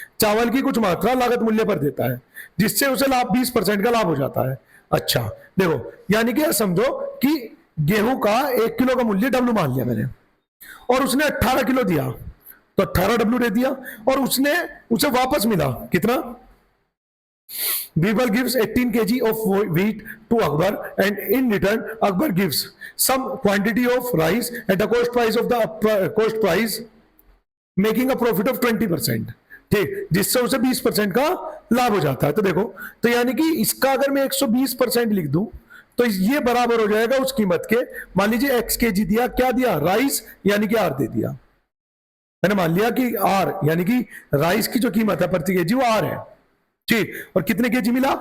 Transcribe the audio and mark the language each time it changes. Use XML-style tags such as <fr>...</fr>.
<hi>चावल की कुछ मात्रा लागत मूल्य पर देता है, जिससे उसे लाभ 20% का लाभ हो जाता है। अच्छा देखो, यानी कि समझो कि गेहूं का 1 किलो का मूल्य डब्ल्यू मान लिया मैंने, और उसने 18 किलो दिया, तो 18 डब्ल्यू दे दिया, और उसे वापस मिला कितना?</hi> <en>Birbal gives 18 kg of wheat to Akbar, and in return Akbar gives some quantity of rice at the cost price, making a profit of 20%,</en> <hi>ठीक, जिससे उसे 20% का लाभ हो जाता है। तो देखो, तो यानी कि इसका अगर मैं 120% लिख दूं तो ये बराबर हो जाएगा उस कीमत के, मान लीजिए x kg दिया, क्या दिया? राइस, यानी कि r दे दिया, मैंने मान लिया कि r, यानी कि राइस की जो कीमत है प्रति केजी वो r है, ठीक। और कितने केजी मिला?</hi>